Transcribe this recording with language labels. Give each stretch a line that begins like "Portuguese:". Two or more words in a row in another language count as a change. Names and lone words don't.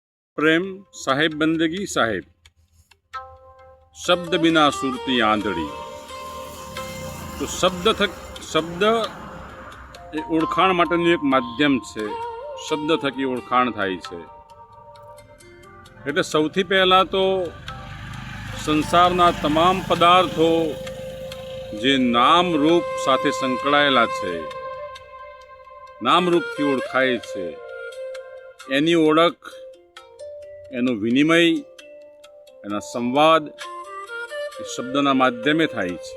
Hindi: प्रेम साहेब बंदगी साहेब शब्द बिना सुरती आंधળી।
Gujarati: તો શબ્દ એ ઓળખાણ માટેનું એક માધ્યમ છે। શબ્દ થકી ઓળખાણ થાય છે। એટલે સૌથી પહેલાં તો સંસારના તમામ પદાર્થો જે નામ રૂપ સાથે સંકળાયેલા છે, નામ રૂપથી ઓળખાય છે, એની ઓળખ, એનો વિનિમય, એના સંવાદ એ શબ્દના માધ્યમે થાય છે।